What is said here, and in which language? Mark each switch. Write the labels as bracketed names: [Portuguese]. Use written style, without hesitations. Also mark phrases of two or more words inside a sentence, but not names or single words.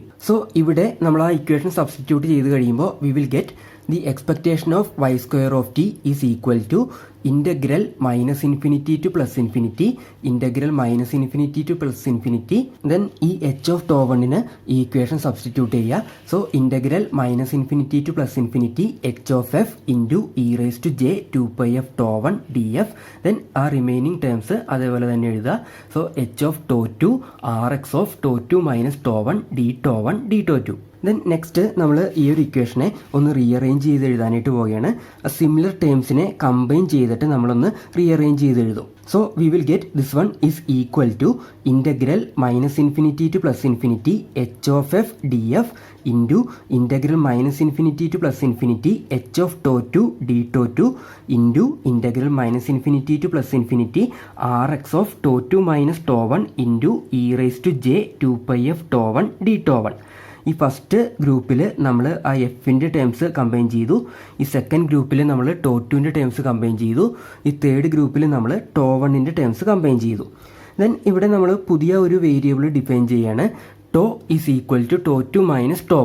[Malayalam] സോ ഇവിടെ നമ്മൾ ആ [English] equation substitute [Malayalam] ചെയ്ത് കഴിയുമ്പോൾ [English] we will get the expectation of y square of t is equal to integral minus infinity to plus infinity integral minus infinity to plus infinity. [Malayalam] ദെൻ ഈ [English] H of τ1 [Malayalam] ഈ [English] equation substitute [Malayalam] ചെയ്യുക. [English] So integral minus infinity to plus infinity H of F into e raise to j 2 pi f tau1 df. [Malayalam] ദെൻ ആ [English] remaining terms [Malayalam] അതേപോലെ തന്നെ എഴുതുക. [English] So H of τ2 RX of τ2 minus τ1 d τ2. then next [Malayalam] നമ്മൾ ഈ ഒരു ഇക്വേഷനെ ഒന്ന് റീഅറേഞ്ച് ചെയ്ത് എഴുതാനായിട്ട് പോവുകയാണ്. [English] similar terms [Malayalam] കമ്പൈൻ ചെയ്തിട്ട് നമ്മളൊന്ന് റീഅറേഞ്ച് ചെയ്ത് എഴുതും. [English] So we will get this one is equal to integral minus infinity to plus infinity H of F d F into integral minus infinity to plus infinity H of τ2 d τ2 into integral minus infinity to plus infinity RX of τ2 minus τ1 into e raise to j 2 pi f tau1 d tau1. [Malayalam] ഈ [English] first group [Malayalam] നമ്മൾ ആ എഫിൻ്റെ [English] terms combine [Malayalam] ചെയ്തു. ഈ [English] second group [Malayalam] നമ്മൾ τ2ൻ്റെ [English] terms combine [Malayalam] ചെയ്തു. ഈ [English] third group [Malayalam] നമ്മൾ τ1ൻ്റെ [English] terms combine [Malayalam] ചെയ്തു. ദെൻ ഇവിടെ നമ്മൾ പുതിയ ഒരു [English] variable define [Malayalam] ചെയ്യാണ്. [English] τ is equal to τ2 minus τ1.